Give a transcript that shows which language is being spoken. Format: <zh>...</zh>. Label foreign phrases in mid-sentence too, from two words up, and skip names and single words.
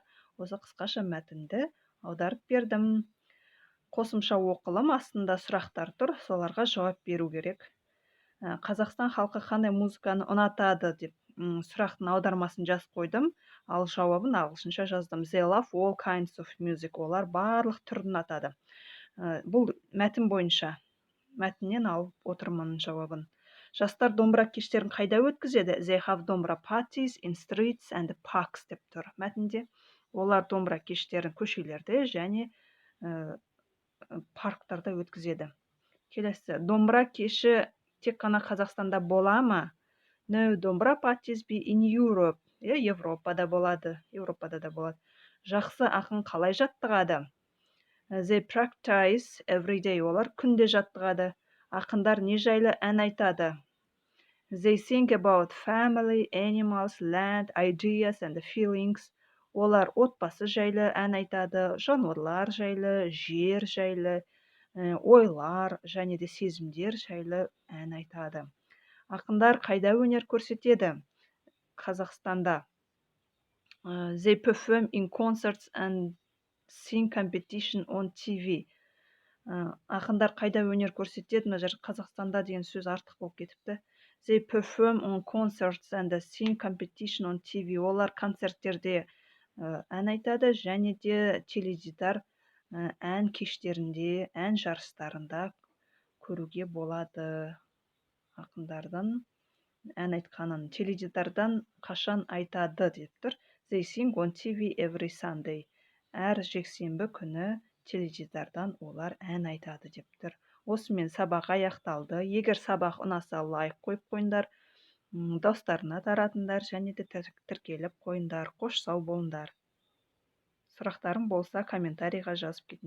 <kk>Осы қысқаша мәтінді аударып бердім. Қосымша оқылым астында сұрақтар тұр, соларға жауап беру керек. Қазақстан халқы қандай музыканы ұнатады деп сұрақтың аудармасын жазып қойдым, ал жауабын ағылшынша жаздым.</kk> <en>They love all kinds of music.</en> <kk>Олар барлық түрін ұнатады. Бұл мәтін бойынша. Мәтіннен алып отырмын жауабын. Жастар домбыра кештерін қайда өткізеді?</kk> <en>They have домбыра parties in streets and parks</en> <kk>деп тұр мәтінде. Олар домбыра кештерін көшелерде және парктарда өткізеді. Келесі, домбыра кеші тек қана Қазақстанда бола ма?</kk> <en>No, домбыра parties be in Europe.</en> <kk>Европада болады. Европада да болады. Жақсы ақын қалай жаттығады?</kk> <en>They practice every day.</en> <kk>Олар күнде жаттығады. Ақындар не жайлы ән айтады?</kk> <en>They think about family, animals, land, ideas and feelings.</en> <kk>Олар отбасы жайлы ән айтады, жануарлар жайлы, жер жайлы, ойлар және де сезімдер жайлы ән айтады. Ақындар қайда өнер көрсетеді? Қазақстанда.</kk> <en>They perform in concerts and sing competition on TV.</en> <kk>Ақындар қайда өнер көрсетеді? Мына жер Қазақстанда деген сөз артық болып кетіпті.</kk> <en>They perform on concerts and sing competition on TV.</en> <kk>Олар концерттерде ән айтады және де теледидар ән кештерінде, ән жарыстарында көруге болады. Ақындардың ән айтқанын теледидардан қашан айтады деп тұр.</kk> <en>They sing on TV every Sunday.</en> <kk>Әр жексенбі күні теледидардан олар ән айтады деп тұр. Осымен сабақ аяқталды. Егер сабақ ұнаса лайк қойып қойыңдар, достарына таратыңдар және де тіркеліп қойыңдар. Қош сау болыңдар. Сұрақтарың болса комментарийға жазып кетіңдер.</kk>